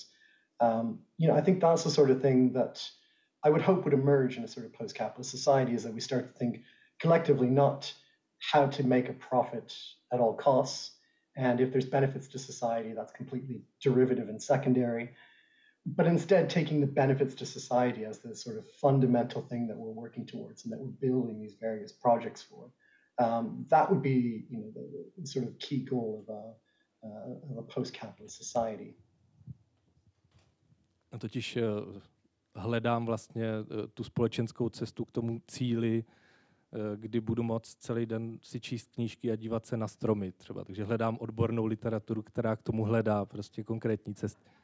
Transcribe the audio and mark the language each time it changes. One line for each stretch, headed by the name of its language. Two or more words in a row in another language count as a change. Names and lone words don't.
English: I think that's the sort of thing that I would hope would emerge in a sort of post-capitalist society, is that we start to think collectively not how to make a profit at all costs, and if there's benefits to society, that's completely derivative and secondary, but instead taking the benefits to society as the sort of fundamental thing that we're working towards and that we're building these various projects for. That would be the sort of key goal of a post-capitalist society.
Czech: Totiž hledám vlastně tu společenskou cestu k tomu cíli, kdy budu moct celý den si číst knížky a dívat se na stromy třeba. Takže hledám odbornou literaturu, která k tomu hledá prostě konkrétní cesty.